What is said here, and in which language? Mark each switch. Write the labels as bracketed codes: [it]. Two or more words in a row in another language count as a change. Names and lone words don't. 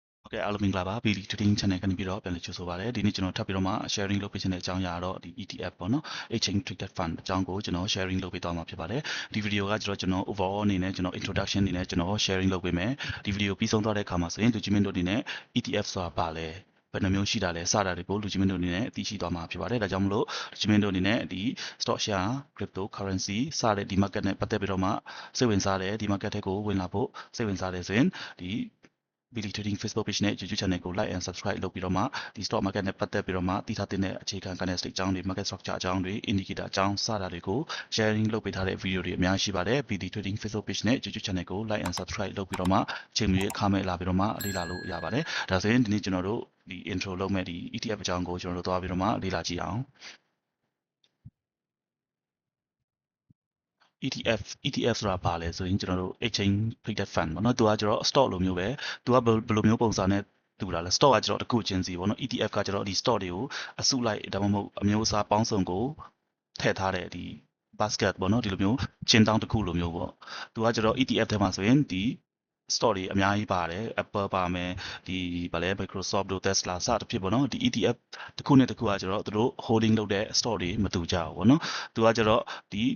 [my] Okay, အားလုံးမင်္ဂလာပါ BD Trading Channel ကနေပြီးတော့ပြန်လည်ကြိုဆိုပါရစေဒီနေ့ကျွန်တော်ထပ်ပြီးတော့မှ sharing လုပ်ပေးခြင်းတဲ့အကြောင်းအရာတော့ဒီ ETF ပေါ့နော် [en] Exchange Traded Fund [my] အကြောင်းကိုကျွန်တော် sharing လုပ်ပေးသွားမှာဖြစ်ပါတယ်ဒီ video ကကျွန်တော် overall အနေနဲ့ကျွန်တော် introduction အနေနဲ့ကျွန် တော် sharing လုပ်ပေးမယ်ဒီ video ပြီးဆုံးသွားတဲ့အခါမှာဆိုရင်လူကြီးမင်းတို့အနေနဲ့ ETF ဆိုတာဘာလဲဘယ်နှမျိုးရှိတာလဲစတာတွေကိုလူကြီးမင်းတို့အနေနဲ့သိရှိသွားမှာဖြစ်ပါတယ်ဒါကြောင့်မလို့လူကြီးမင်းတို့အနေ နဲ့ဒီ [en] stock share cryptocurrency [my] စတဲ့ဒီ market နဲ့ပတ်သက်ပြီးတော့မှစိတ်ဝင်စားတယ်ဒီ market တွေကိုဝင်လာဖို့စိတ်ဝင်စားတယ်ဆိုရင်ဒီ BD Trading Facebook page နဲ့ YouTube channel ကို [en] like and subscribe [my] လုပ်ပြီးတော့မှဒီ [en] stock market [my] နဲ့ပတ်သက်ပြီးတော့မှတည်ထားတဲ့အခြေခံ candlestick အကြောင်းတွေ [en] market structure [my] အကြောင်းတွေ indicator အကြောင်းစတာတွေကို sharing လုပ်ပေးထားတဲ့ video တွေအများကြီးရှိပါတယ် BD Trading Facebook page နဲ့ YouTube channel ကို [en] like and subscribe [my] လုပ်ပြီးတော့မှချိန်မီအခမဲ့လာပြီးတော့မှလေ့လာလို့ရပါတယ်ဒါဆိုရင်ဒီနေ့ကျွန်တော်တို့ဒီ intro လုပ်မဲ့ဒီ ETF အကြောင်းကိုကျွန်တော်တို့သွားပြီးတော့မှလေ့လာကြည့်အောင် ETF ဆိုတာဘာလဲဆိုရင်ကျွန်တော်တို့ [en] exchange traded fund [my] ပေါ့နော်သူကကျွန်တော် stock လိုမျိုးပဲသူကဘယ်လိုမျိုးပုံစံနဲ့တူလာလဲ stock ကကျွန်တော်တစ်ခုချင်းစီပေါ့နော် ETF ကကျွန်တော်ဒီ stock တွေကိုအစုလိုက်ဒါမှမဟုတ်အမျိုးအစားပေါင်းစုံကိုထည့်ထားတဲ့ဒီ basket ပေါ့နော်ဒီလိုမျိုးချင်းတောင်းတစ်ခုလိုမျိုးပေါ့သူကကျွန်တော် ETF ထဲမှာဆိုရင်ဒီ stock တွေအများကြီးပါတယ် Apple ပါမယ်ဒီဗာလဲ Microsoft တို့ Tesla စသဖြင့်ပေါ့နော်ဒီ ETF တစ်ခုနဲ့တစ်ခုကကျွန်တော်တို့ holding လုပ်တဲ့ stock တွေမတူကြဘူးပေါ့နော်သူကကျွန်တော်ဒီ